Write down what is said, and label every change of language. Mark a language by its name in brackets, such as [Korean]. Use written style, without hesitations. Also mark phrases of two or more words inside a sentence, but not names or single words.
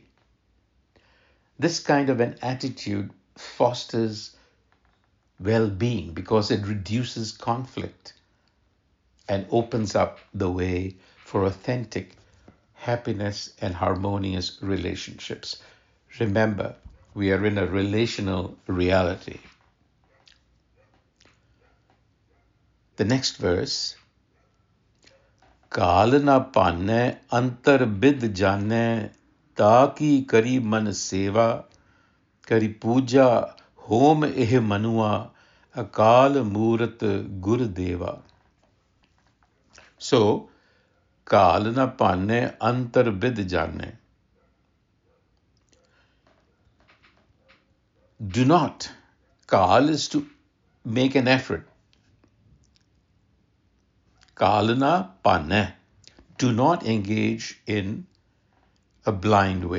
[English] This kind of an attitude fosters well-being because it reduces conflict and opens up the way for authentic happiness and harmonious relationships. Remember, we are in a relational reality. The next verse, [Punjabi] ਕਾਲ ਨ ਪਾਨੈ ਅੰਤਰ ਬਿਦ ਜਾਨੈ ਤਾਕਿ ਕਰੀ ਮਨ ਸੇਵਾ ਕਰੀ ਪੂਜਾ ਹੋਮ ਏਹ ਮਨੁਆ ਅਕਾਲ ਮੂਰਤ ਗੁਰ ਦੇਵਾ. So, ਕਾਲ ਨ ਪਾਨੈ ਅੰਤਰ ਬਿਦ ਜਾਨੈ. [English] Do not. Kal is to make an effort. Kalana panne. Do not engage in a blind way.